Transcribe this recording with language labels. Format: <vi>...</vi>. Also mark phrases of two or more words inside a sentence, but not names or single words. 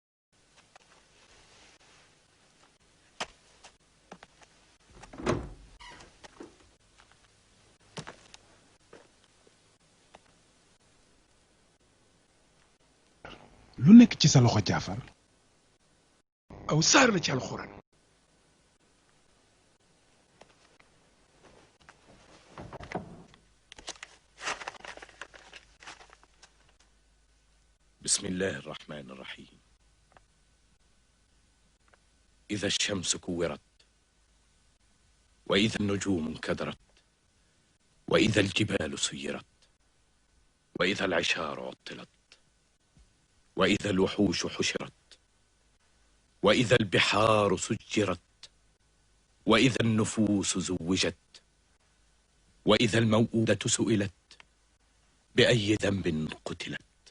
<wo>lu nekk ci sa loxo Jaafar. aw saar la ci alxuraan.</wo> <ar>بسم الله الرحمن الرحيم. إذا الشمس كورت وإذا النجوم انكدرت وإذا الجبال سيرت وإذا العشار عطلت وإذا الوحوش حشرت وإذا البحار سجرت وإذا النفوس زوجت وإذا الموءودة سئلت بأي ذنب قتلت</ar>